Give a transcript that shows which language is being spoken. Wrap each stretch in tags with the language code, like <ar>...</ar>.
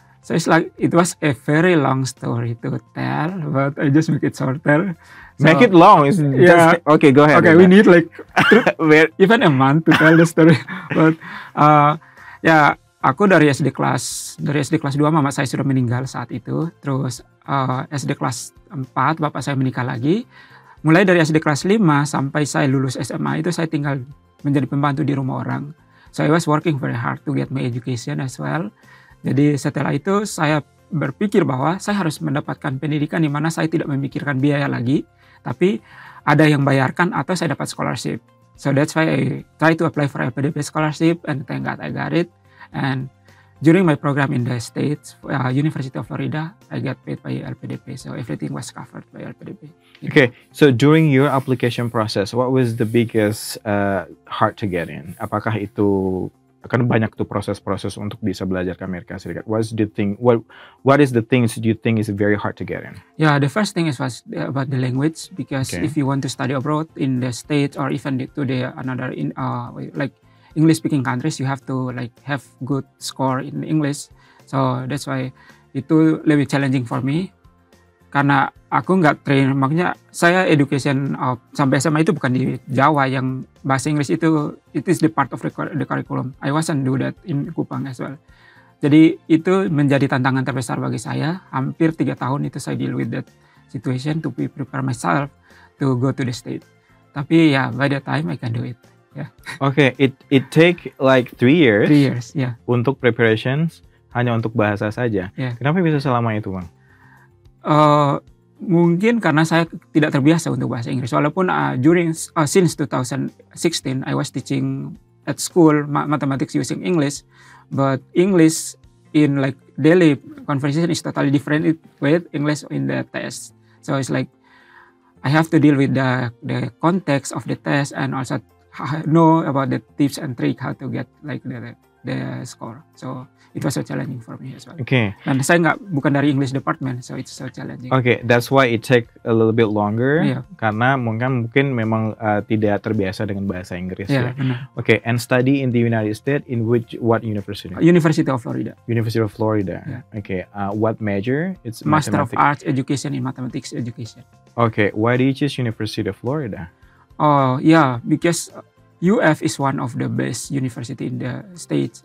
<en>So it was a very long story to tell, but I just make it shorter. Make it long. Okay, go ahead. Okay, we need like even a month to tell the story.</en> <id>But aku dari SD kelas 2 mama saya sudah meninggal saat itu. Terus SD kelas 4 bapak saya menikah lagi. Mulai dari SD kelas 5 sampai saya lulus SMA itu saya tinggal menjadi pembantu di rumah orang.</id> <en>So I was working very hard to get my education as well.</en> <id>Jadi setelah itu saya berpikir bahwa saya harus mendapatkan pendidikan di mana saya tidak memikirkan biaya lagi, tapi ada yang bayarkan atau saya dapat scholarship.</id> <en>So that's why I try to apply for LPDP scholarship, and thank God I got it. And during my program in the States, University of Florida, I got paid by LPDP. So everything was covered by LPDP. Okay, so during your application process, what was the biggest hard to get in?</en> <id>Apakah itu kan banyak tuh proses-proses untuk bisa belajar ke Amerika Serikat?</id> <en>What is the things do you think is very hard to get in? Yeah, the first thing was about the language, because if you want to study abroad in the States or even to the another like English speaking countries, you have to like have good score in English. So that's why</en> <id>itu lebih</id> <en>challenging for me.</en> <id>Karena aku nggak</id> <en>train,</en> <id>makanya saya</id> <en>education</en> <id>sampai SMA itu bukan di Jawa, yang bahasa Inggris itu</id> <en>it is the part of the curriculum. I wasn't do that in Kupang as well.</en> <id>Jadi itu menjadi tantangan terbesar bagi saya. Hampir 3 tahun itu saya</id> <en>deal with that situation to prepare myself to go to the state.</en> <id>Tapi ya</id> <en>by the time I can do it. Oke, it take like 3 years. 3 years, ya.</en> <id>Untuk preparations hanya untuk bahasa saja.</id> <en>Yeah.</en> <id>Kenapa bisa selama itu, Bang? Mungkin karena saya tidak terbiasa untuk bahasa Inggris. Walaupun</id> <en>since 2016 I was teaching at school mathematics using English, but English in like daily conversation is totally different with English in the test. So it's like I have to deal with the context of the test and also know about the tips and trick how to get like the score. So it was so challenging for me as well. Okay.</en> <id>Dan saya bukan dari</id> <en>English department, so it's so challenging. Okay, that's why it take a little bit longer. Yeah.</en> <id>Karena mungkin memang tidak terbiasa dengan bahasa Inggris.</id> <en>Yeah,</en> <id>ya. benar.</id> <en>Okay, and study in the United States in what university? University of Florida. University of Florida. Yeah. Okay, what major? It's Master of mathematics. Arts Education in Mathematics Education. Okay, why do you choose University of Florida? Oh yeah, because UF is one of the best university in the States.</en>